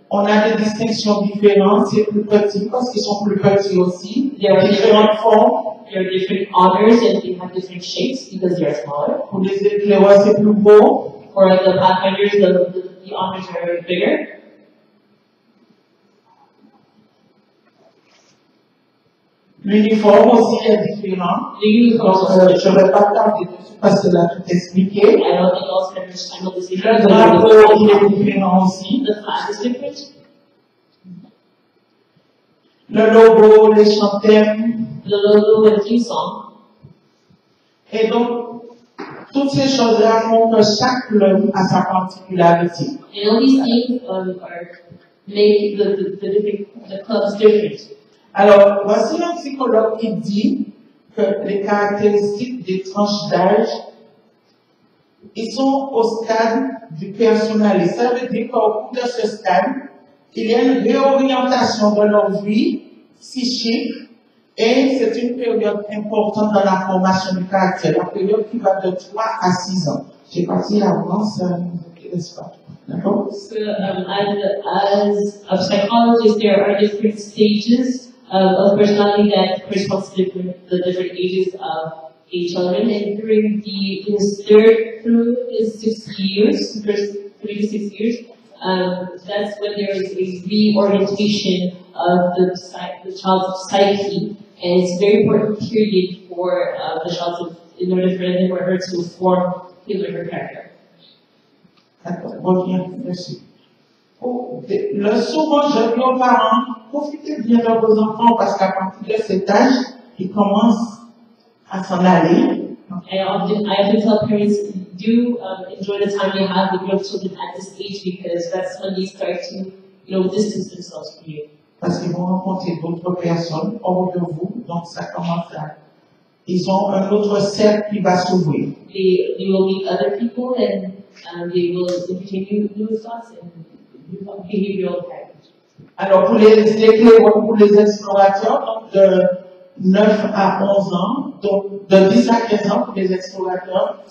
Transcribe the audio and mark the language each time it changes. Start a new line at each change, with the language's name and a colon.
French: On a des distinctions différentes, c'est plus petit parce qu'ils sont plus petits aussi.
English: There are
French: différentes formes.
English: There are different honors and they have different shapes because they are smaller.
French: Pour les éclaireurs, c'est plus beau.
English: For the pathfinders, the honors are bigger.
French: L'uniforme aussi est différent.
English: The uniform
French: Donc, je ne vais pas tarder dessus parce que là, tout est expliqué.
English: I don't think I'll spend much time on this issue.
French: Le drapeau, il est différent aussi.
English: The flag is different.
French: Le logo, les chantèmes.
English: The logo and theme song.
French: Et donc, toutes ces choses-là font que chaque club a sa particularité.
English: And all these things make the clubs different.
French: Alors, voici un psychologue qui dit que les caractéristiques des tranches d'âge, ils sont au stade du personnalisme. Ça veut dire qu'au cours de ce stade, il y a une réorientation de leur vie psychique et c'est une période importante dans la formation du caractère, la période qui va de 3 à 6 ans. Je sais pas si avant, ça ne vous intéresse pas. D'accord?
English: So, as a psychologist, there are different stages of personality that corresponds to the different ages of a child. And during his third through his 6 years, first 3 to 6 years, that's when there is a reorientation of the child's psyche, and it's a very important period for the child in order for him or her to form his or her character.
French: D'accord, bon, bien, merci. Souvent, je dis aux parents, profitez bien de vos enfants parce qu'à partir de cet âge, ils commencent à s'en aller.
English: I often tell parents do enjoy the time you have with your children at this age because that's when they start to, distance themselves from you.
French: Parce qu'ils vont rencontrer d'autres personnes hors de vous, donc ça commence à... Ils ont un autre cercle qui va s'ouvrir.
English: They will meet other people and they will continue new thoughts and behavioral patterns.
French: Alors pour les clés pour les explorateurs, donc de 9 à 11 ans, donc de 10 à 15 ans pour les explorateurs.